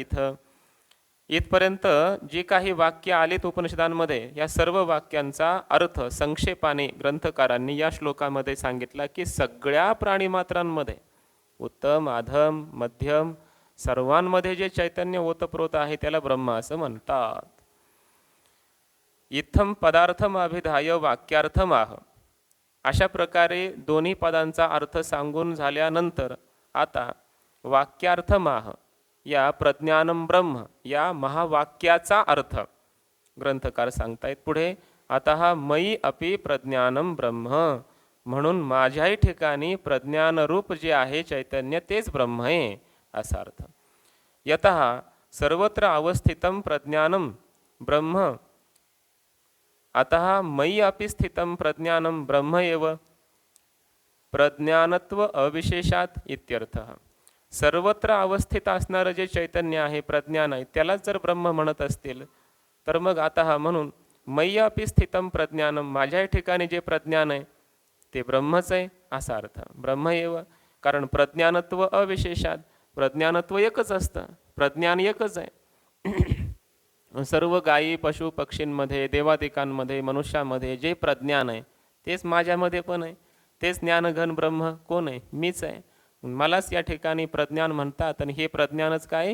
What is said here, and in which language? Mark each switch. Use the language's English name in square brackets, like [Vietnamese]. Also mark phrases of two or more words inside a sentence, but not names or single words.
[Marathi] इथपर्यंत जी काही वाक्य आलीत उपनिषदांमध्ये, या सर्व वाक्यांचा अर्थ संक्षेपाने ग्रंथकारांनी या श्लोकामध्ये सांगितला की सगळ्या प्राणीमात्रांमध्ये उत्तम अधम मध्यम सर्वांमध्ये जे चैतन्य ओतप्रोत आहे त्याला ब्रह्म असं म्हणतात. [Sanskrit] इत्थम पदार्थम अभिधाय वाक्यार्थम आह. [Marathi] अशा प्रकारे दोन्ही पदांचा अर्थ सांगून झाल्यानंतर आता [Sanskrit] वाक्यार्थम आह [Marathi] या [Sanskrit] प्रज्ञानम ब्रह्म [Marathi] या महावाक्याचा अर्थ ग्रंथकार सांगतायत पुढे. [Sanskrit] आता मयी अपि प्रज्ञानम ब्रह्म, [Marathi] म्हणून माझ्याही ठिकाणी प्रज्ञानरूप जे आहे चैतन्य तेच ब्रह्म आहे असा अर्थ. [Sanskrit] यतः सर्वत्र अवस्थितं प्रज्ञानम ब्रह्म, अतः मयी अपि स्थितं प्रज्ञानम ब्रह्म एव प्रज्ञानत्व अविशेषात इत्यर्थः. [Marathi] सर्वत्र अवस्थित असणारं जे चैतन्य आहे प्रज्ञान आहे त्यालाच जर ब्रह्म म्हणत असतील तर मग आता म्हणून [Sanskrit] मय्य अपि स्थितम प्रज्ञानम, [Marathi] माझ्या ठिकाणी जे प्रज्ञान आहे ते ब्रह्मच आहे असा अर्थ. [Sanskrit] ब्रह्म एव, [Marathi] कारण [Sanskrit] प्रज्ञानत्व अविशेषात, [Marathi] प्रज्ञानत्व एकच असतं, प्रज्ञान एकच आहे. सर्व गायी पशु पक्षींमध्ये देवादिकांमध्ये मनुष्यामध्ये जे प्रज्ञान आहे तेच माझ्यामध्ये पण आहे. तेच ज्ञानघन ब्रह्म कोण आहे? मीच आहे. मलाच या ठिकाणी प्रज्ञान म्हणतात आणि हे प्रज्ञानच काय?